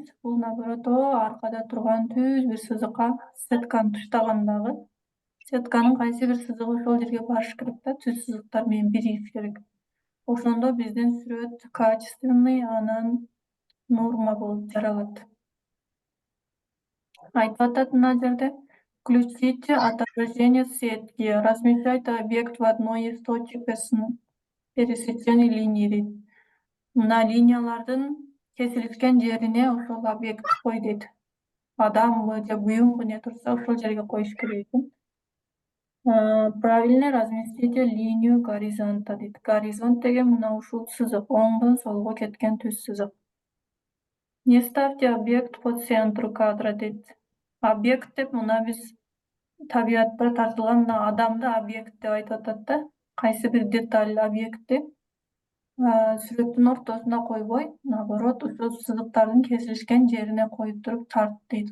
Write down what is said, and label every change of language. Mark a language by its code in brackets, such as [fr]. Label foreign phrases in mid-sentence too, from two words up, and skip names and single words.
[ky] Бул наоборот аркада турган түз бир сызыкка сетканы туштагандагы сетканын кайсы бир сызыгы ошол жерге барыш керек да, түз сызыктар менен биригиш керек. Ошондо биздин сүрөт качественный, анан норма болуп жаралат. Айтып атат мына жерде. [ru] Включите отображение сетки. Размещайте объект в одной из точек пересечения линий дейт. [ky] Мына линиялардын кесилишкен жерине ошол объект кой дейт. Адамбы же буюмбу не турса ошол жерге коюш керек экен. [ru] Правильно разместите линию горизонта дейт. [ky] Горизонт деген мына ушул сызык, оңдон солго кеткен түз сызык. [ru] Не ставьте объект по центру кадра дейт. [ky] Объект деп мына биз табиятта тартылган мына адамды объект деп айтып атат да. Кайсы бир деталь объекти сүрөттүн ортосуна койбой, наоборот, ушул сызыктардын кесилишкен жерине коюп туруп тарт дейт.